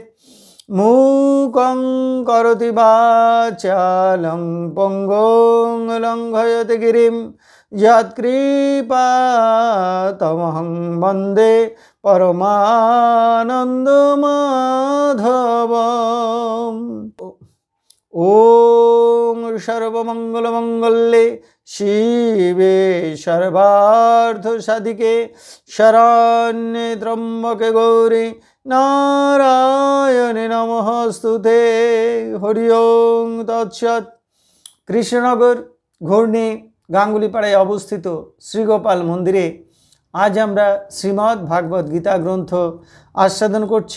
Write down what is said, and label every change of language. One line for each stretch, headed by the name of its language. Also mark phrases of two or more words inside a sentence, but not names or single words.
Sanskrit: মূকং করোতি বাচালং পঙ্গং লঙ্ঘয়তে গিরিম যৎকৃপাতমহং বন্দে পরমানন্দমাধবম। ওম সর্বমঙ্গলমঙ্গলে শিবে সর্বার্থসাধিকে শরণ্যে ত্র্যম্বকে গৌরী নারায়ণে নমস্তুতে। হরি ওম তৎসৎ।
Bangla: কৃষ্ণনগর ঘূর্ণি গাঙ্গুলিপাড়ায় অবস্থিত শ্রীগোপাল মন্দিরে আজ আমরা শ্রীমদ্ ভাগবত গীতা গ্রন্থ আস্বাদন করছি।